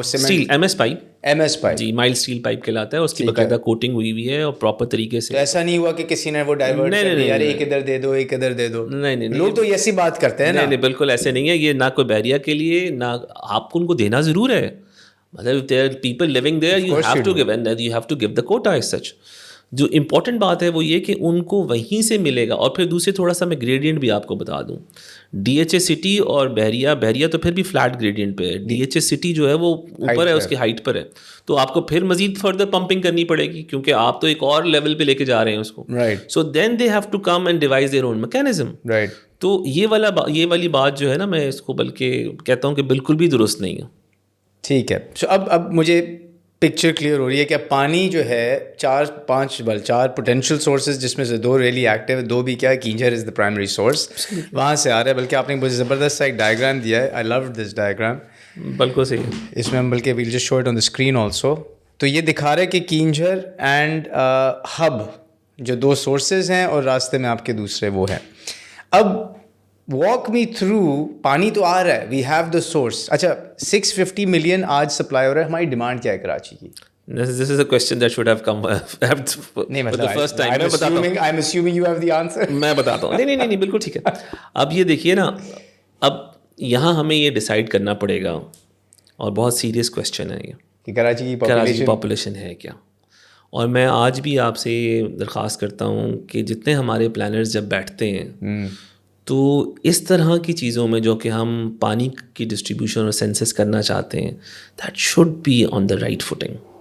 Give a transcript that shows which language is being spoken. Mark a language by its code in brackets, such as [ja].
[ur] Steel M S pipe جی, mild steel pipe کہلاتا ہے. اس کی باقاعدہ کوٹنگ ہوئی ہوئی ہے اور پراپر طریقے سے. ایسا نہیں ہوا کہ کسی نے وہ ڈائیورٹ کر دیا, ایک ادھر دے دو ایک ادھر دے دو. نہیں لوگ تو ایسی بات کرتے ہیں نا. نہیں بالکل ایسے نہیں ہے. یہ نہ کوئی بحریہ کے لیے, نہ آپ کو ان کو دینا ضرور ہے. [en] مطلب there are people living there, you have to give and you have to give the quota as such. [ur] جو امپورٹنٹ بات ہے وہ یہ کہ ان کو وہیں سے ملے گا. اور پھر دوسرے تھوڑا سا میں گریڈینٹ بھی آپ کو بتا دوں. DHA سٹی اور بحریہ تو پھر بھی فلیٹ گریڈینٹ پہ ہے. DHA سٹی جو ہے وہ اوپر ہے, اس کی ہائٹ پر ہے, تو آپ کو پھر مزید فردر پمپنگ کرنی پڑے گی, کیونکہ آپ تو ایک اور لیول پہ لے کے جا رہے ہیں اس کو. [en] So then they have to come and devise their own mechanism. [ur] تو یہ والی بات جو ہے نا, میں اس کو بلکہ کہتا ہوں کہ بالکل بھی درست نہیں ہے. ٹھیک ہے. سو اب مجھے پکچر کلیئر ہو رہی ہے کہ پانی جو ہے 4 پوٹینشیل سورسز, جس میں سے 2 ریئلی ایکٹیو, 2 بھی کیا ہے, [en] Keenjhar is the primary source, [ur] وہاں سے آ رہا ہے. بلکہ آپ نے مجھے زبردست سا ایک ڈائیگرام دیا ہے, [en] I love this diagram. [ur] بالکل صحیح. اس میں ہم بلکہ [en] We'll just show it on the screen also. [ur] تو یہ دکھا رہا ہے کہ کینجھر اینڈ ہب جو 2 سورسز ہیں اور راستے میں آپ کے دوسرے وہ ہیں. [en] اب walk me through, [ur] پانی تو آ رہا ہے, [en] We have the source. [ur] اچھا 650 ملین آج سپلائی ہو رہا ہے, ہماری ڈیمانڈ کیا ہے کراچی کی؟ [en] This is a question that should have come for the first time. I'm assuming you have the answer. [ur] میں بتاتا ہوں. نہیں بالکل ٹھیک ہے. اب یہ دیکھیے نا, اب یہاں ہمیں یہ ڈیسائیڈ کرنا پڑے گا, اور بہت سیریس کویشچن ہے یہ, کہ کراچی کی پاپولیشن ہے کیا. اور میں آج بھی آپ سے درخواست کرتا ہوں کہ جتنے ہمارے پلانرز جب بیٹھتے ہیں تو اس طرح کی چیزوں میں جو کہ ہم پانی کی ڈسٹریبیوشن اور سینسس کرنا چاہتے ہیں, [en] That should be on the right footing.